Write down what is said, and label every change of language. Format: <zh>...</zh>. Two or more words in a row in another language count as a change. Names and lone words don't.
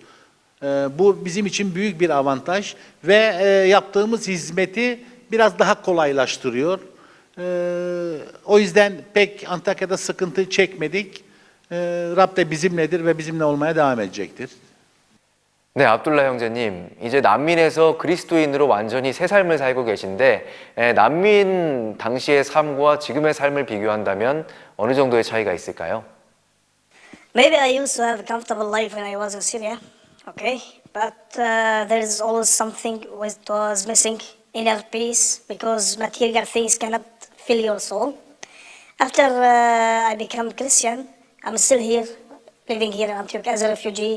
<tr>Bu bizim için büyük bir avantaj ve yaptığımız hizmeti biraz daha kolaylaştırıyor. O yüzden pek Antakya'da sıkıntı çekmedik. Rab de bizimledir ve bizimle olmaya devam edecektir.</tr> <ko>네, 압둘라 형제님, 이제 난민에서 그리스도인으로 완전히 새 삶을 살고 계신데 난민 당시의 삶과 지금의 삶을 비교한다면 어느 정도의 차이가 있을까요?</ko> <en>Maybe I used to have a comfortable life when I was in Syria, okay? But there's always something which was missing, inner peace, because material things cannot fill your soul. After I become Christian, I'm still here, living here in Antioch as a refugee.</en>